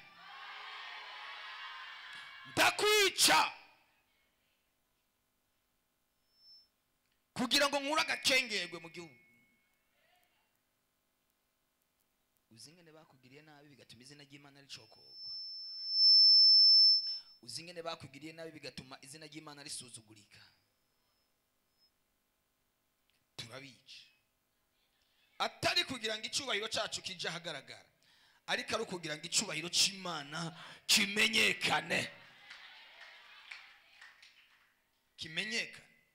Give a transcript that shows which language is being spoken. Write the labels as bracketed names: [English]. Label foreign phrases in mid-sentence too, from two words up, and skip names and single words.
[Rundi] Ndakwica kugira ngo nkura gacengerwe mu gihugu. Uzingene bakugiriye nabi bigatuma izina ry'Imana ricokogwa, uzingene bakugiriye nabi bigatuma izina ry'Imana risuzugurika. Turabica atari kugira ngo icubahiro cacu kije hagaragara, ariko ari kugira ngo icubahiro c'Imana kimenyekane, kimenyekane.